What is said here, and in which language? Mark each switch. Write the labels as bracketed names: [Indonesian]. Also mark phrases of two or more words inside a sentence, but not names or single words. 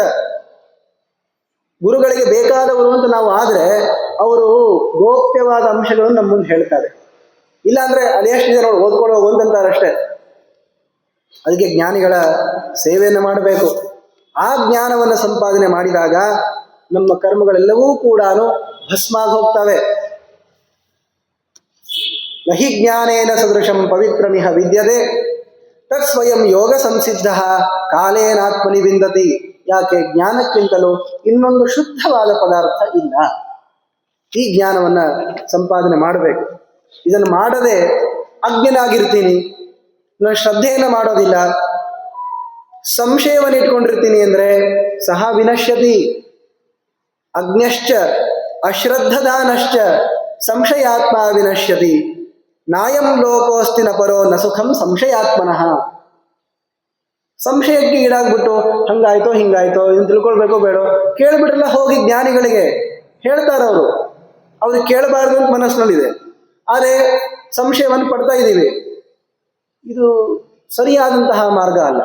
[Kannada] ಗುರುಗಳಿಗೆ ಬೇಕಾದವರು ಅಂತ ನಾವು ಆದ್ರೆ ಅವರು ಗೋಪ್ಯವಾದ ಅಂಶಗಳನ್ನು ನಮ್ಮ ಮುಂದೆ ಹೇಳ್ತಾರೆ. ಇಲ್ಲಾಂದ್ರೆ ಅದೆಷ್ಟಿದೆ ನೋಡಿ ಓದ್ಕೊಳ್ಳೋ ಒಂದಂತಾರೆ ಅಷ್ಟೇ. ಅದಕ್ಕೆ ಜ್ಞಾನಿಗಳ ಸೇವೆಯನ್ನು ಮಾಡಬೇಕು. ಆ ಜ್ಞಾನವನ್ನು ಸಂಪಾದನೆ ಮಾಡಿದಾಗ ನಮ್ಮ ಕರ್ಮಗಳೆಲ್ಲವೂ ಕೂಡ ಭಸ್ಮಾಗಿ ಹೋಗ್ತವೆ. [Sanskrit] नहि ज्ञानेन सदृशं पवित्रमिह विद्यते तत् स्वयं योग संसिद्ध कालेनात्मनि विन्दति. [Kannada] ಯಾಕೆ? ಜ್ಞಾನಕ್ಕಿಂತಲೂ ಇನ್ನೊಂದು ಶುದ್ಧವಾದ ಪದಾರ್ಥ ಇಲ್ಲ. ಈ ಜ್ಞಾನವನ್ನ ಸಂಪಾದನೆ ಮಾಡಬೇಕು. ಇದನ್ನು ಮಾಡದೆ ಅಜ್ಞನಾಗಿರ್ತೀನಿ, ನಾನು ಶ್ರದ್ಧೆಯನ್ನು ಮಾಡೋದಿಲ್ಲ, ಸಂಶಯವನ್ನು ಇಟ್ಕೊಂಡಿರ್ತೀನಿ ಅಂದ್ರೆ [Sanskrit] सह विनश्यति. अज्ञश्च अश्रद्धदानश्च संशयात्म विनश्यति. नायं लोकोस्ति न परो न सुखं संशयात्मनः. [Kannada] ಸಂಶಯಕ್ಕೆ ಈಡಾಗ್ಬಿಟ್ಟು ಹಂಗಾಯ್ತೋ ಹಿಂಗಾಯ್ತೋ ಇದನ್ನು ತಿಳ್ಕೊಳ್ಬೇಕೋ ಬೇಡೋ ಕೇಳ್ಬಿಟ್ರಲ್ಲ ಹೋಗಿ ಜ್ಞಾನಿಗಳಿಗೆ ಹೇಳ್ತಾರೆ. ಅವ್ರಿಗೆ ಕೇಳಬಾರ್ದು ಅಂತ ಮನಸ್ಸಿನಲ್ಲಿದೆ, ಆದರೆ ಸಂಶಯವನ್ನು ಪಡ್ತಾ ಇದ್ದೀವಿ. ಇದು ಸರಿಯಾದಂತಹ ಮಾರ್ಗ ಅಲ್ಲ.